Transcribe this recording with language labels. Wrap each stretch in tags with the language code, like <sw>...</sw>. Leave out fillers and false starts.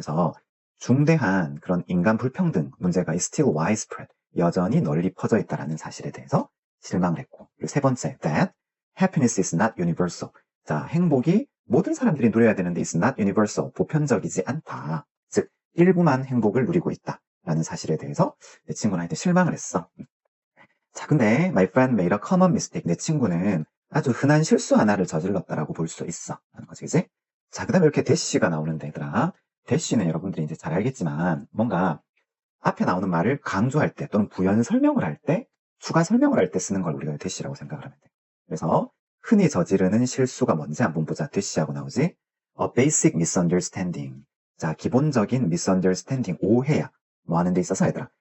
<ko>그래서 중대한 그런 인간 불평등 문제가</ko> <en>still widespread,</en> <ko>여전히 널리 퍼져 있다는 사실에 대해서 실망을 했고, 그리고 세 번째,</ko> <en>that happiness is not universal.</en> <ko>자, 행복이 모든 사람들이 누려야 되는데</ko> <en>is not universal,</en> <ko>보편적이지 않다. 즉, 일부만 행복을 누리고 있다라는 사실에 대해서 내 친구는 하여튼 실망을 했어. 자, 근데</ko> <en>my friend made a common mistake.</en> <ko>내 친구는 아주 흔한 실수 하나를 저질렀다라고 볼 수 있어. 하는 거지, 그지? 자, 그 다음에 이렇게 대시가 나오는데, 얘들아. 대시는 여러분들이 이제 잘 알겠지만, 뭔가 앞에 나오는 말을 강조할 때, 또는 부연 설명을 할 때, 추가 설명을 할 때 쓰는 걸 우리가 대시라고 생각을 하면 돼. 그래서 흔히 저지르는 실수가 뭔지 한번 보자. 대시하고 나오지.</ko> <en>A basic misunderstanding.</en> <ko>자, 기본적인 misunderstanding, 오해야. 뭐 하는 데 있어서 얘들아.</ko>